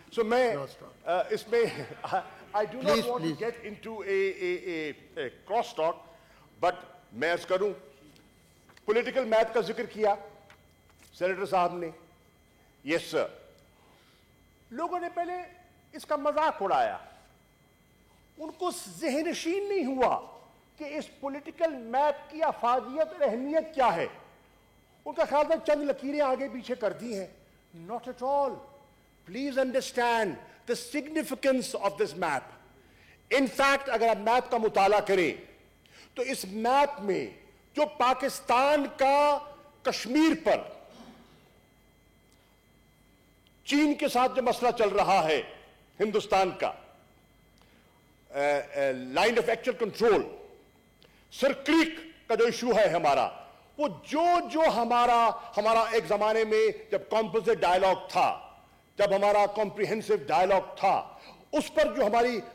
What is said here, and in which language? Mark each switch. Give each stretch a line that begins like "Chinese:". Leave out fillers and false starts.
Urdu: سو میں اس میں
English: I do not want to get into a cross talk, but
Urdu: میں عرض کروں پولیٹیکل میپ کا ذکر کیا سینیٹر صاحب نے.
English: Yes sir.
Urdu: لوگوں نے پہلے اس کا مذاق اڑایا. ان کو ذہن نشین نہیں ہوا کہ اس پولیٹیکل میپ کی افادیت اور اہمیت کیا ہے. ان کا خیال تھا چند لکیریں آگے پیچھے کر دی ہیں.
English: Not at all. Please understand the significance of this map. In fact,
Urdu: اگر آپ میپ کا مطالعہ کریں تو اس میپ میں جو پاکستان کا کشمیر پر چین کے ساتھ جو مسئلہ چل رہا ہے ہندوستان کا line of actual control, sir crack کا جو ایشو ہے ہمارا، وہ جو ہمارا ایک زمانے میں جب کمپوزٹ ڈائلاگ تھا، جب ہمارا کمپریہنسو ڈائلاگ تھا، اس پر جو ہماری